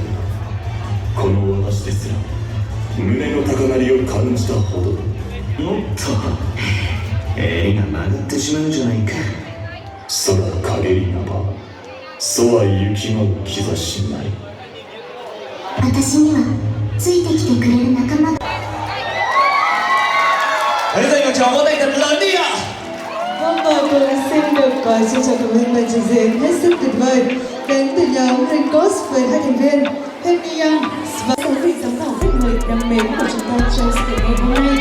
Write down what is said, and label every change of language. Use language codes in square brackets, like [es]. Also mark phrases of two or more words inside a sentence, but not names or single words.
[ja] この私ですら胸の高鳴りを感じたほど。おっと、絵が曲がってしまうじゃないか。空陰りなばそは行き舞う兆しなり。私にはついてきてくれる仲間が。 [vi] Hãy dành một tràng vỗ tay thật lớn đi ạ! Vâng, và tôi xin được trân trọng cảm ơn màn trình diễn hết sức tuyệt vời đến từ nhóm Rincos với hai thành viên Henry Young và sáu vị giám khảo khách mời đáng mến của chúng ta trong sự kiện ngày hôm nay.